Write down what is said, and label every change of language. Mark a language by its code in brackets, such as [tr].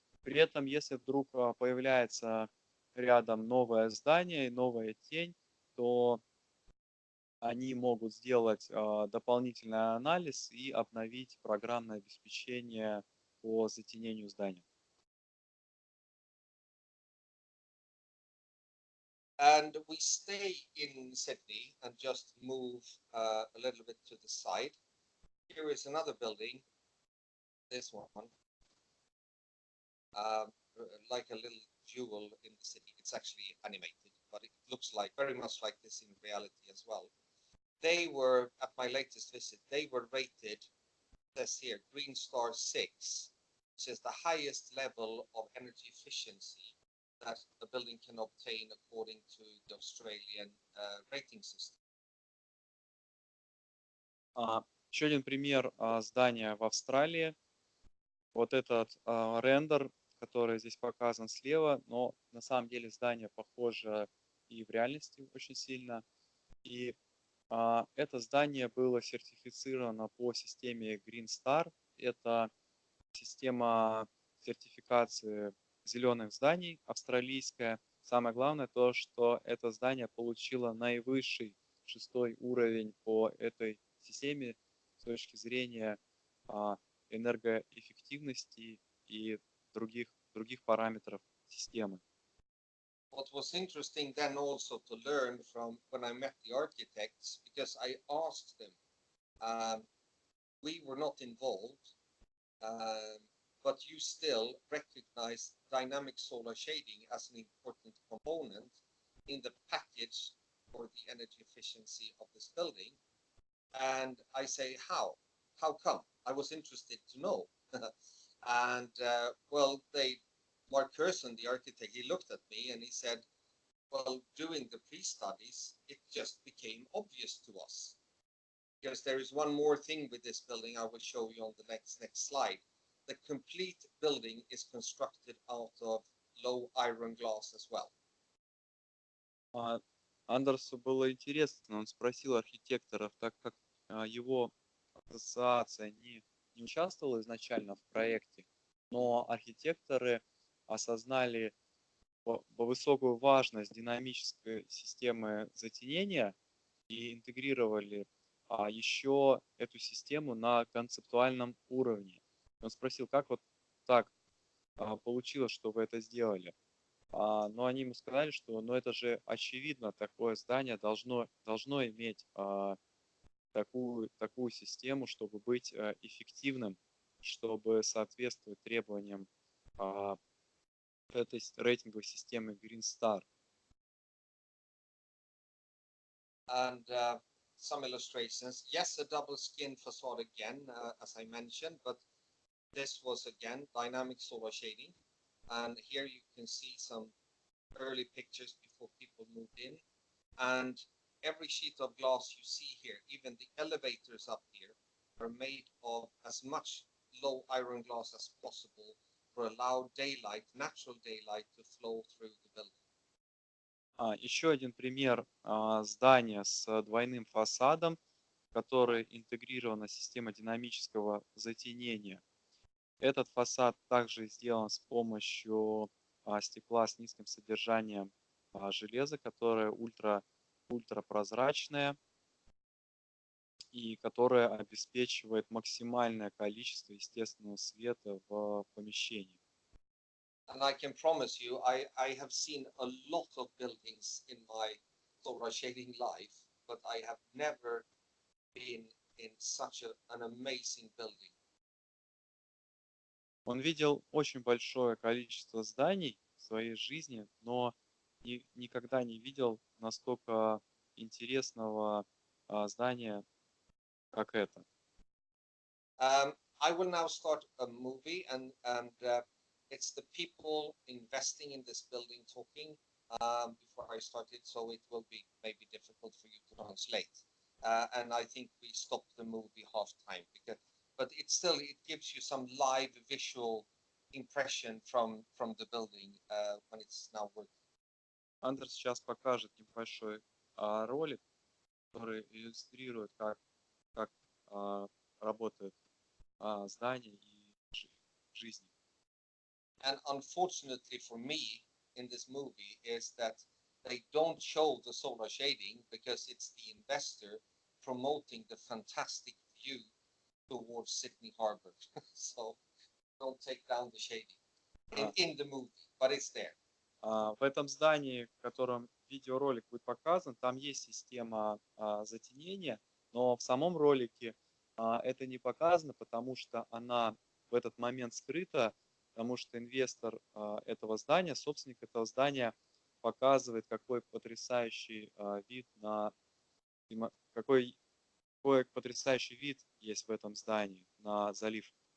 [ru] При этом, если вдруг появляется рядом новое здание и новая тень, то они могут сделать дополнительный анализ и обновить программное обеспечение по затенению здания. [en] And we stay in Sydney and just move a little bit to the side. Here is another building, this one, like a little jewel in the city. It's actually animated, but it looks like very much like this in reality as well. They were, at my latest visit, they were rated, says here, Green Star 6, which is the highest level of energy efficiency that a building can obtain according to the Australian rating system. [ru] Еще один пример здания в Австралии. Вот этот рендер, который здесь показан слева, но на самом деле здание похоже и в реальности очень сильно. И это здание было сертифицировано по системе Green Star. Это система сертификации зеленых зданий австралийская. Самое главное то, что это здание получило наивысший 6-й уровень по этой системе с точки зрения энергоэффективности и других параметров системы. [en] What was interesting then also to learn from when I met the architects, because I asked them, we were not involved, but you still recognize dynamic solar shading as an important component in the package for the energy efficiency of this building. And I say, how? How come? I was interested to know. And well, Mark Curson, the architect, he looked at me and he said, well, doing the pre-studies, it just became obvious to us. Because there is one more thing with this building I will show you on the next slide. The complete building is constructed out of low iron glass as well. [ru] Андерсу было интересно, он спросил архитекторов, так как его ассоциация не участвовала изначально в проекте, но архитекторы осознали высокую важность динамической системы затенения и интегрировали еще эту систему на концептуальном уровне. Он спросил, как вот так получилось, что вы это сделали. Но они ему сказали, что это же очевидно, такое здание должно иметь такую систему, чтобы быть эффективным, чтобы соответствовать требованиям этой рейтинговой системы Green Star. [en] And some illustrations. Yes, a double skin facade again, as I mentioned, but this was again dynamic solar shading. And here you can see some early pictures before people moved in. And every sheet of glass you see here, even the elevators up here, are made of as much low iron glass as possible for allow daylight, natural daylight, to flow through the building. [ru] Еще один пример здания с двойным фасадом, в который интегрирована система динамического затенения. Этот фасад также сделан с помощью стекла с низким содержанием железа, которое ультрапрозрачное и которое обеспечивает максимальное количество естественного света в помещении. [en] And I can promise you, I have seen a lot of buildings in my solar shading life, but I have never been in such an amazing building. [ru] Он видел очень большое количество зданий в своей жизни, но никогда не видел настолько интересного здания, как это. [en] I will now start a movie, and it's the people investing in this building talking before I started, so it will be maybe difficult for you to translate. And I think we stopped the movie half time, but it gives you some live visual impression from the building when it's now working. [ru] Андерс сейчас покажет небольшой ролик, который иллюстрирует, как работает здание и жизнь. [en] And unfortunately for me in this movie is that they don't show the solar shading because it's the investor promoting the fantastic view towards Sydney Harbor. So don't take down the shading in the movie, but it's there. [ru] В этом здании, в котором видеоролик будет показан, там есть система затенения, но в самом ролике это не показано, потому что она в этот момент скрыта, потому что инвестор этого здания, собственник этого здания, показывает, какой потрясающий вид какой потрясающий вид есть в этом здании на залив.